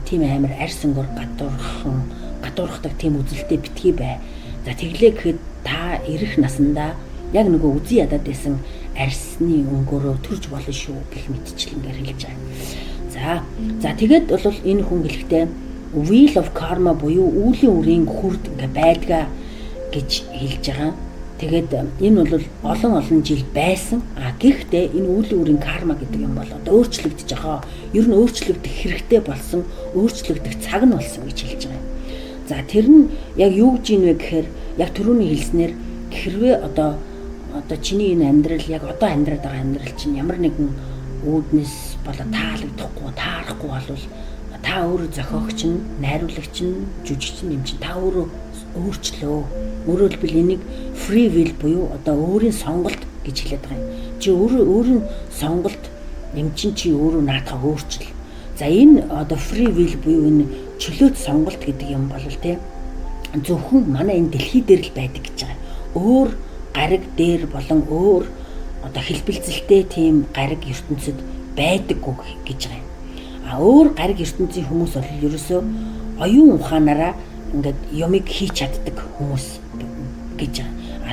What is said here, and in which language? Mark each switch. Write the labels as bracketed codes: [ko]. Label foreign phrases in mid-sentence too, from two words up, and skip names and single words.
[mn] Тийм амар арьс өнгөөр гадуурхдаг тийм үзэлтэй битгий бай. За тэглээ гэхэд та ирэх насандаа яг нөгөө үзье ядаад байсан арьсны өнгөөрөө төрж болно шүү гэх мэтчлэнгээр хэлж байгаа. За тэгээд бол энэ хүн хэлэхдээ [en] wheel of karma [mn] буюу үүлийн үрийн хүрд ингээ байдгаа гэж хэлж байгаа. Тэгээд энэ бол олон жил байсан. Гэхдээ энэ үүлийн үрийн карма гэдэг юм бол одоо өөрчлөгдөж байгаа. Ер нь өөрчлөгдөх хэрэгтэй болсон, өөрчлөгдөх цаг нь болсон гэж хэлж байгаа. За тэр нь яг юу гэж юм бэ гэхээр яг түрүүний хэлснээр хэрвээ одоо чиний энэ амьдрал яг одоо амьдраад байгаа амьдрал чинь ямар нэгэн үүднээс болоо таалагдахгүй, таарахгүй болвол та өөрөө зохиогч нь, найруулагч нь, жүжигч нь юм чинь та өөрөө өөрчлөө. Өөрөөр хэлбэл энийг [en] free will [mn] буюу одоо өөрийн сонголт гэж хэлээд байгаа юм. Чи өөрийн сонголт юм чинь чи өөрөө наадхаа өөрчил. За энэ одоо [en] free will [mn] буюу энэ чөлөөт сонголт гэдэг юм бол зөвхөн манай энэ дэлхий дээр л байдаг гэж байгаа. Өөр гариг дээр болон өөр одоо хэлбэлцэлтэй тийм гариг ертөнцид байдаггүй гэж байгаа юм. Өөр гариг ертөнцийн хүмүүс бол ерөөсөө оюун ухаанаараа ингээд юмыг хийж чаддаг хүмүүс гэж байгаа.